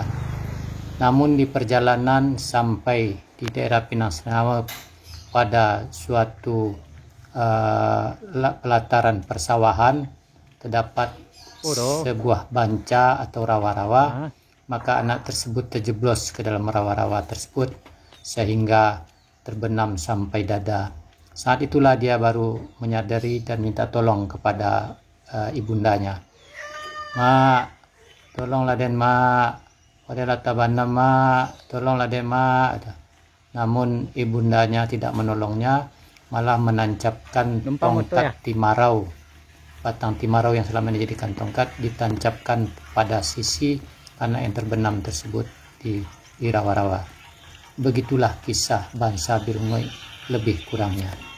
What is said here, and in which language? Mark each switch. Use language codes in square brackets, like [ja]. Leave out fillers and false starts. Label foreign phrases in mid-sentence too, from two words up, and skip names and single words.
[id] Namun di perjalanan sampai di daerah Pinang Senawa pada suatu pelataran persawahan terdapat sebuah banca atau rawa-rawa. Maka anak tersebut terjeblos ke dalam rawa-rawa tersebut sehingga terbenam sampai dada. Saat itulah dia baru menyadari dan minta tolong kepada ibundanya. [min] "Mak, tolonglah Den Mak, adalah tabana Mak, tolonglah Den Mak." [id] Namun ibundanya tidak menolongnya, malah menancapkan tongkat timarau. Batang timarau yang selama ini dijadikan tongkat ditancapkan pada sisi anak yang terbenam tersebut di rawa-rawa. Begitulah kisah Banca Birungoi lebih kurangnya.